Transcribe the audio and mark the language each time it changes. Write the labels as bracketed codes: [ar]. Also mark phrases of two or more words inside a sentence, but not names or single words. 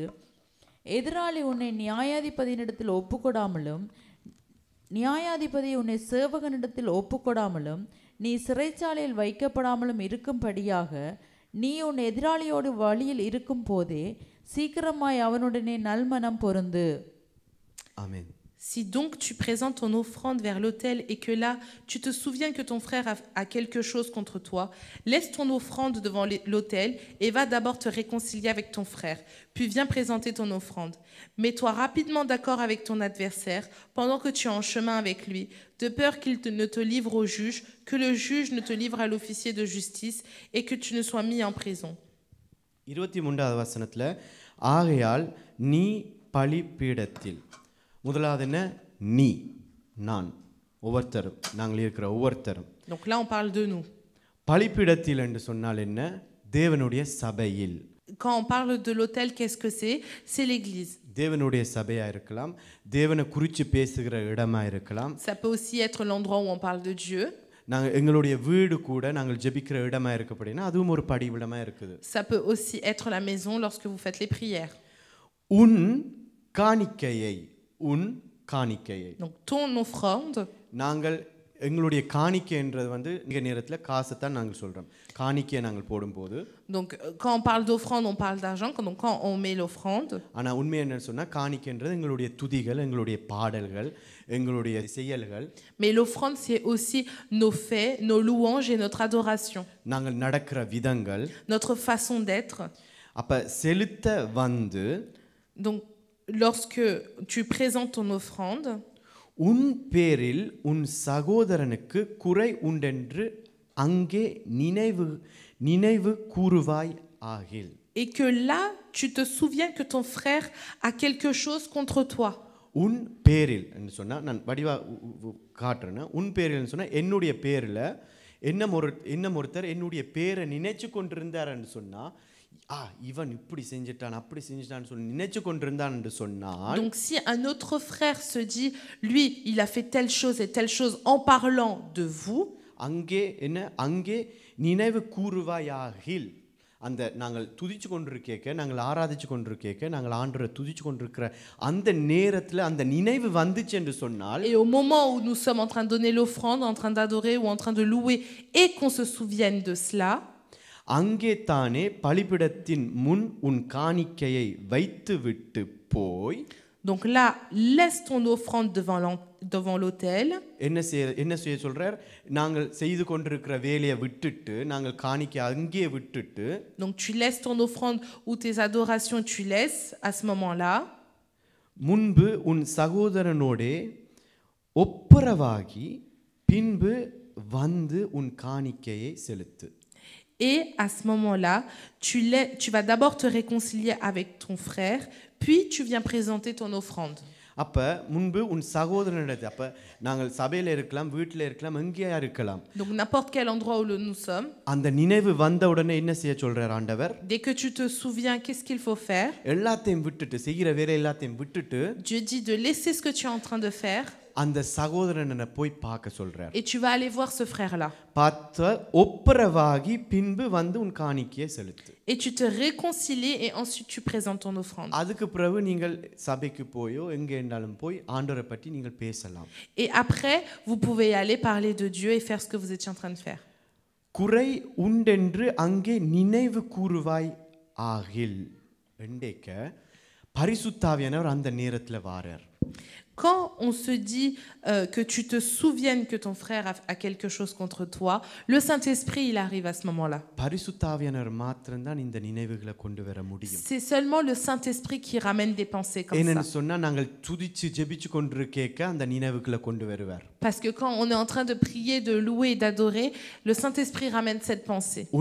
[ta] எதிராளி உன்னை நியாயாதிபதியினிடத்தில் ஒப்புக்கொடாமலும் நியாயாதிபதி உன்னை சேவகனிடத்தில் ஒப்புக்கொடாமலும் நீ சிறைச்சாலையில் வைக்கப்படாமலும் இருக்கும்படியாக நீ உன் எதிராளியோடு வழியில் இருக்கும் போதே சீக்கிரமாய் அவனுடனே நல்மனம் பொருந்து. ஆமென். [fr] Si donc tu présentes ton offrande vers l'autel et que là tu te souviens que ton frère a quelque chose contre toi, laisse ton offrande devant l'autel et va d'abord te réconcilier avec ton frère, puis viens présenter ton offrande. Mets-toi rapidement d'accord avec ton adversaire pendant que tu es en chemin avec lui, de peur qu'il ne te livre au juge, que le juge ne te livre à l'officier de justice et que tu ne sois mis en prison. [ta] 23வது வசனத்துல ஆகையால் நீ பலிபீடத்தில் முதலாவது என்ன நீ நான் ஒவ்வொருத்தரும் நாங்கள் இருக்கிற ஒவ்வொருத்தரும் [fr] Donc là, on parle de nous. [ta] பலிபீடத்தில் என்று சொன்னால் என்ன தேவனுடைய சபையில் [fr] Quand on parle de l'autel, qu'est-ce que c'est? C'est l'église. [ta] தேவனுடைய சபையா இருக்கலாம் தேவனை குறித்து பேசுகிற இடமா இருக்கலாம் [fr] Ça peut aussi être l'endroit où on parle de Dieu. [ta] நாங்கள் எங்களுடைய வீடு கூட நாங்கள் ஜெபிக்கிற இடமா இருக்கப்படினா அதுவும் ஒரு படிவிடமா இருக்குது [fr] Ça peut aussi être la maison lorsque vous faites les prières. [ta] உன் காணிக்கையை [fr] Donc ton offrande. [ta] நாங்கள் எங்களுடைய காணிக்கைன்றது வந்து இந்த நேரத்தில் காசை தான் நாங்கள் சொல்கிறோம் காணிக்கையை நாங்கள் போடும்போது [fr] Donc quand on parle d'offrande, on parle d'argent. Donc quand on met l'offrande. [ta] ஆனால் உண்மை என்னன்னு சொன்னால் காணிக்கைன்றது எங்களுடைய துதிகள் எங்களுடைய பாடல்கள் எங்களுடைய செயல்கள். [fr] Mais l'offrande, c'est aussi nos faits, nos louanges et notre adoration. [ta] நாங்கள் நடக்கிற விதங்கள். [fr] Notre façon d'être. [ta] அப்போ செலுத்த வந்து. [fr] Donc lorsque tu présentes ton offrande. [ta] உன் பேரில் உன் சகோதரனுக்கு குறை உண்டென்று அங்கே நினைவு கூறுவாய் ஆகில். [fr] Et que là, tu te souviens que ton frère a quelque chose contre toi. [ta] உன் பேரில் என்று சொன்னா நான் வடிவா காட்டுறேன்னா உன் பேரில்னு சொன்னா என்னுடைய பேரில் ஒருத்தர் என்னுடைய பேரை நினைச்சு கொண்டிருந்தார்னு சொன்னா இவன் இப்படி செஞ்சிட்டான் அப்படி செஞ்சிட்டான்னு சொல்லி நினைச்சு கொண்டிருந்தான் என்று சொன்னால். [fr] Donc si un autre frère se dit lui il a fait telle chose et telle chose en parlant de vous, [ta] அங்கே நினைவு கூறுவாயாகில் அந்த நாங்கள் துதிச்சு கொண்டிருக்கேக்க நாங்கள் ஆராதிச்சு கொண்டிருக்கேக்க நாங்கள் ஆண்டவரை துதிச்சு கொண்டிருக்கிற அந்த நேரத்தில் அந்த நினைவு வந்துச்சு என்று சொன்னால். [fr] Et au moment où nous sommes en train de donner l'offrande, en train d'adorer ou en train de louer et qu'on se souvienne de cela, [ta] அங்கே தானே பலிபீடத்தின் முன் உன் காணிக்கையை வைத்து விட்டு போய். [fr] Donc là, laisse ton offrande devant l'autel. [ta] என்ன செய்ய சொல்றார் நாங்கள் செய்து கொண்டிருக்கிற வேலையை விட்டுட்டு நாங்கள் காணிக்கை அங்கே விட்டுட்டு. [fr] Donc tu laisses ton offrande ou tes adorations tu laisses à ce moment-là. [ta] முன்பு உன் சகோதரனோடே ஒப்புரவாகி பின்பு வந்து உன் காணிக்கையை செலுத்து. [fr] Et à ce moment-là, tu vas d'abord te réconcilier avec ton frère, puis tu viens présenter ton offrande. [ta] அப்ப முன்பு உன் சகோதரனிடத்தில் அப்ப நாங்கள் சபையில இருக்கலாம் வீட்டில் இருக்கலாம் எங்கேயா இருக்கலாம். [fr] Donc n'importe quel endroit où nous sommes. [ta] அந்த நினைவு வந்த உடனே என்ன செய்ய சொல்றார் ஆண்டவர்? [fr] Dès que tu te souviens qu'est-ce qu'il faut faire? [ta] எல்லாத்தையும் விட்டுட்டு செய்கிற வேலை எல்லாத்தையும் விட்டுட்டு. [fr] Dieu dit de laisser ce que tu es en train de faire. [ta] அந்த சகோதரனை போய் பார்க்க சொல்றார். [fr] Et tu vas aller voir ce frère-là. [ta] பார்த்து ஒப்புரவாகி பின்பு வந்து உன் காணிக்கையை செலுத்து. [fr] Et tu te réconcilies et ensuite tu présentes ton offrande. [ta] அதுக்கு பிறகு நீங்கள் சபைக்கு போயோ எங்கே இருந்தாலும் போய் ஆண்டவரை பற்றி நீங்கள் பேசலாம். [fr] Et après, vous pouvez aller parler de Dieu et faire ce que vous étiez en train de faire. [ta] குறை உண்டென்று அங்கே நினைவு கூறுவாய் ஆகில் என்றேக்க பரிசுத்தாவியானவர் அந்த நேரத்தில் வாரார். [fr] Quand on se dit que tu te souviennes que ton frère a quelque chose contre toi, le Saint-Esprit, il arrive à ce moment-là. C'est seulement le Saint-Esprit qui ramène des pensées comme ça. Parce que quand on est en train de prier, de louer et d'adorer, le Saint-Esprit ramène cette pensée.